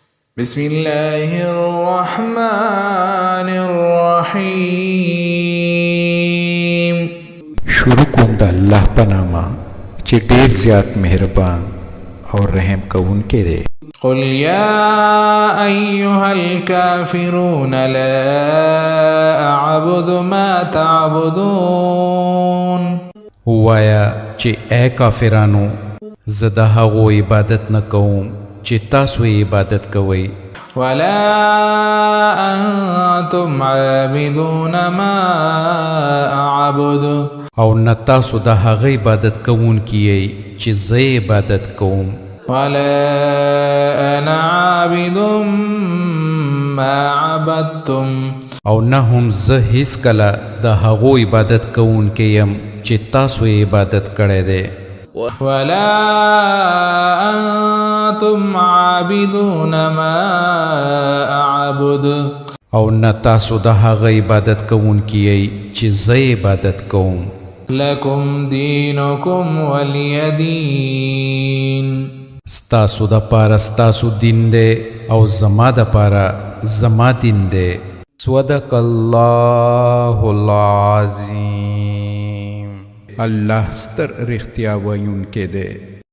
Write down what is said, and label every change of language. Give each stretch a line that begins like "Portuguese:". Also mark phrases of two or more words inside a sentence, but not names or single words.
Arabic: بسم الله الرحمن الرحيم.
Pashto: شروع کوم د الله په نامه چې ډېر زیات مهربان او رحم کوونکی دی.
Arabic: قل يا أيها الكافرون لا أعبد ما تعبدون.
Pashto: وایا چې اے کافرانو زه د هغو عبادت نه کوم چې تاسو یې عبادت کوئ،
Arabic: ولا أنتم عابدون ما أعبد.
Pashto: او نه تاسو د هغه عبادت کوونکي یئ چې زه عبادت کوم،
Arabic: ولا أنا عابد ما عبدتم.
Pashto: او نه هم زه هیڅکله د هغو عبادت کوونکی یم چې تاسو یې عبادت کړی دی،
Arabic: ولا أنتم عابدون ما أعبد.
Pashto: او نه تاسو د هغه عبادت کوونکي یئ چې زه عبادت کوم.
Arabic: لكم دينكم ولي دين.
Pashto: ستاسو د پاره ستاسو دین دی او زما د پاره زما دین دی.
Arabic: صدق الله العظیم.
Pashto: الله ستر رښتیا ویونکی دی.